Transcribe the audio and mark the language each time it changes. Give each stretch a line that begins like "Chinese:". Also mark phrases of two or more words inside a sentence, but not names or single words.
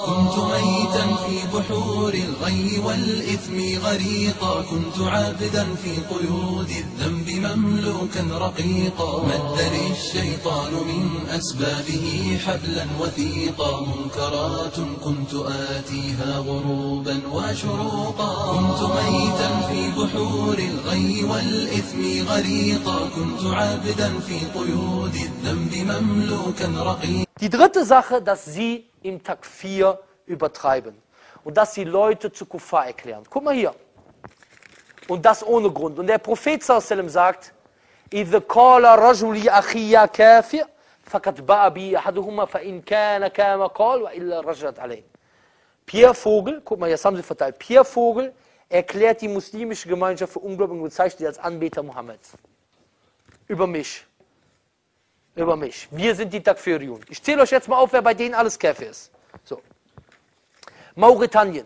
Arabic: كنت ميتا في بحور الغي والإثم غريقا، كنت عابدا في قيود الذنب مملوكا رقيقا، مد لي الشيطان من أسبابه حبلا وثيقا، منكرات كنت آتيها غروبا وشروقا. كنت ميتا في بحور الغي والإثم غريقا، كنت عابدا في قيود الذنب مملوكا رقيقا.
German: Die dritte Sache, dass sie im Takfir übertreiben und dass sie Leute zu Kuffar erklären. Guck mal hier. Und das ohne Grund. Und der Prophet sallam sagt,
Arabic: إِذَا قَالَ رَجُلِ أَخِيَّ كَافِرٌ فَقَدْ بَاءَ بِهِ أَحَدُهُمَا فَإِنْ كَانَ كَمَا قَالَ وَإِلَّا رَجَعَتْ عَلَيْهِ.
German: Pierre Vogel, guck mal, jetzt haben sie verteilt. Pierre Vogel erklärt die muslimische Gemeinschaft für Ungläubige und bezeichnet sie als Anbeter Mohammeds. Über mich. Über mich. Wir sind die Takfiriyun. Ich zähle euch jetzt mal auf, wer bei denen alles Kafir ist. So. Mauretanien.